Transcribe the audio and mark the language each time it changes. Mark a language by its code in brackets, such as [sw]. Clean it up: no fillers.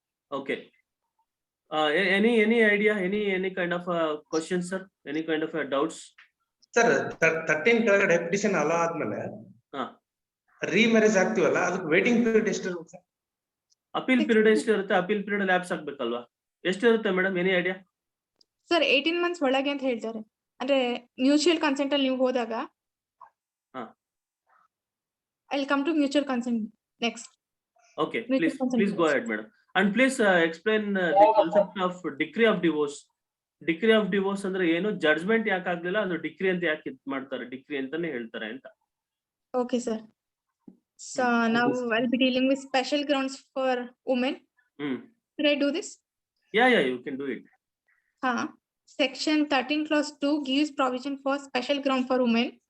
[en] Okay. Any idea, any kind of questions, sir? Any kind of doubts? [kn] Sir, 13 ಕೆಳಗಡೆ petition ಅಲ್ಲ ಆದ್ಮೇಲೆ remarriage ಆಗ್ತೀವಲ್ಲ, ಅದಕ್ಕೆ waiting period ಎಷ್ಟು ಇರುತ್ತೆ ಸರ್? ಅಪೀಲ್ ಪೀರಿಯಡ್ ಎಷ್ಟು ಇರುತ್ತೆ? Appeal period lapse ಆಗ್ಬೇಕಲ್ವಾ? ಎಷ್ಟು ಇರುತ್ತೆ madam? [en] Any idea? [kn] Sir 18 months ಒಳಗೆ ಅಂತ ಹೇಳ್ತಾರೆ. ಅಂದ್ರೆ ಮ್ಯೂಚುವಲ್ ಕನ್ಸೆಂಟ್ ಅಲ್ಲಿ ನೀವು ಹೋದಾಗ [en] I'll come to mutual consent next. Okay, please go ahead, madam. And please explain the concept of decree of divorce. Decree of divorce [kn] ಅಂದ್ರೆ ಏನು? ಜಡ್ಜ್ಮೆಂಟ್ ಯಾಕೆ ಆಗ್ಲಿಲ್ಲ, ಅದು ಡಿಕ್ರಿ ಅಂತ ಯಾಕೆ ಮಾಡ್ತಾರೆ? ಡಿಕ್ರಿ ಅಂತಾನೆ ಹೇಳ್ತಾರೆ ಅಂತ. [en] Okay, sir. So now I'll be dealing with special grounds for women. Should I do this? Yeah, you can do it. Section 13 clause 2 gives provision for special ground for women.